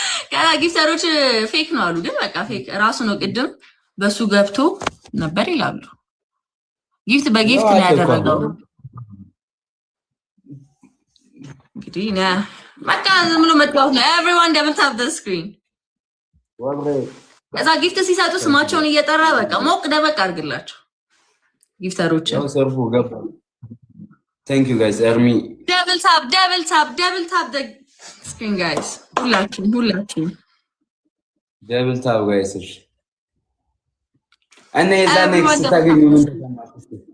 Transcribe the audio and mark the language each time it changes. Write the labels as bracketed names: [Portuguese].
[Amharic] ከዛ ጊፍተሮች ፌክ ነው አሉ። ግን በቃ ፌክ ራሱ ነው። ቅድም በሱ ገብቶ ነበር ይላሉ። ጊፍት በጊፍት ነው ያደረገው። እንግዲህ በቃ ዝም ብሎ መጣው ነው። [English] everyone double tap the screen [Amharic] ከዛ ጊፍት ሲሰጡ ስማቸውን እየጠራ በቃ ሞቅ ደበቅ አድርግላቸው ጊፍተሮች። ሰርፎ ገባ። [English] thank you guys [Amharic] ኤርሚ [English] double tap the screen guys [Amharic] ሁላችሁም [English] double tap guys [Amharic] እሺ። እና የዛ ኔክስት ስታገኙ ምን ተሰማሽ?